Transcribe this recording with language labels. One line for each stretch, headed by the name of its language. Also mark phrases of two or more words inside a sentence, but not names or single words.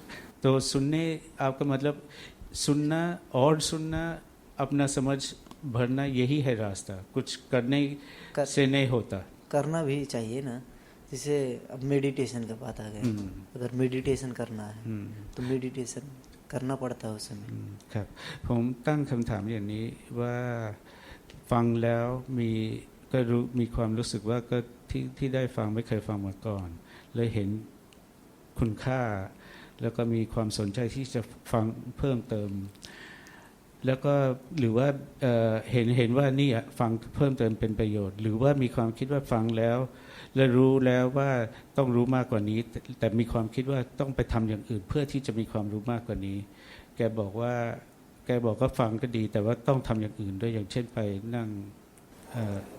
Hindi: तो सुनने आपका मतलब सुनना और सुनना अपना समझ भरना यही है रास्ता कुछ करने से नहीं होता करना भी चाहिए ना, जैसे अब मेडिटेशन का बात आ गया, अगर मेडिटेशन करना है तो मेडिटेशन करना पड़ता है उस समय।
Thai: ครับผมตั้งคำถามอย่างนี้ว่าฟังแล้วมีความรู้สึกว่าก็ที่ได้ฟังไม่เคยฟังมาก่อนเลยเห็นคุณ ค่าแล้วก็มีความสนใจที่จะฟังเพิ่มเติมแล้วก็หรือว่าเห็นว่านี่ฟังเพิ่มเติมเป็นประโยชน์หรือว่ามีความคิดว่าฟังแล้วและรู้แล้วว่าต้องรู้มากกว่านี้แต่มีความคิดว่าต้องไปทำอย่างอื่นเพื่อที่จะมีความรู้มากกว่านี้แกบอกว่าฟังก็ดีแต่ว่าต้องทำอย่างอื่นด้วยอย่างเช่นไปนั่งไป